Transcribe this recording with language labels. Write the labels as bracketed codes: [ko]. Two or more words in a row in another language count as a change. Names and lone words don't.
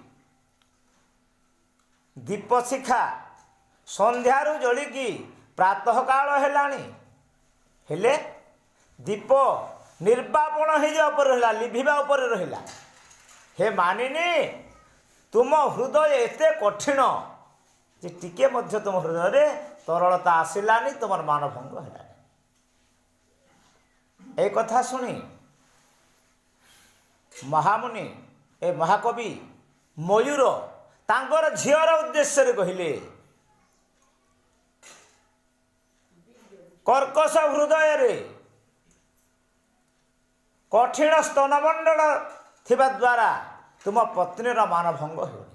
[or] ଦୀପ ଶିଖା ସନ୍ଧ୍ୟାରୁ ଜଳିକି ପ୍ରାତଃକାଳ ହେଲାଣି, ହେଲେ ଦୀପ ନିର୍ବାପଣ ହେଇଯିବା ଉପରେ ରହିଲା, ଲିଭିବା ଉପରେ ରହିଲା। ହେ ମାନିନୀ, ତୁମ ହୃଦୟ ଏତେ କଠିନ ଯେ ଟିକେ ମଧ୍ୟ ତୁମ ହୃଦୟରେ ତରଳତା ଆସିଲାନି, ତୁମର ମାନଭଙ୍ଗ ହେଲାନି। ଏଇ କଥା ଶୁଣି ମହାମୁନି ଏ ମହାକବି ମୟୂର ତାଙ୍କର ଝିଅର ଉଦ୍ଦେଶ୍ୟରେ କହିଲେ, କର୍କଶ ହୃଦୟରେ କଠିନ ସ୍ତନମଣ୍ଡଳ ଥିବା ଦ୍ୱାରା ତୁମ ପତ୍ନୀର ମାନଭଙ୍ଗ ହେଉନି।